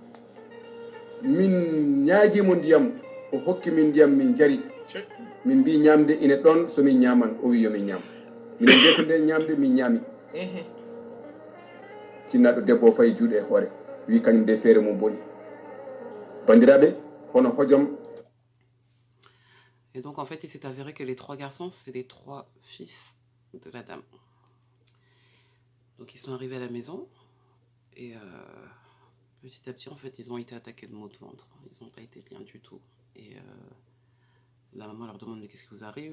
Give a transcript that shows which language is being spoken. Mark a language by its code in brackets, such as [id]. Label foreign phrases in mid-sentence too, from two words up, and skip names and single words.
[ff] min ñaaguimo ndiyam o hokki min ndiyam min jari min mbi ñamde ine ɗon somin ñaman o wi yomin ñam minen de ko nden ñamde min ñaami tinnaɗo debbo o fayi juuɗe e hoore wi kañum de feere mum boni bandiraɓe hono hojom. [fr] Et donc en fait il s'est avéré que les 3 garçons c'est les 3 fils de la dame. Donc ils sont arrivés à la maison et petit à petit en fait ils ont été attaqués de maux de ventre, ils n'ont pas été bien du tout. Et la maman leur demande mais qu'est-ce qui vous arrive?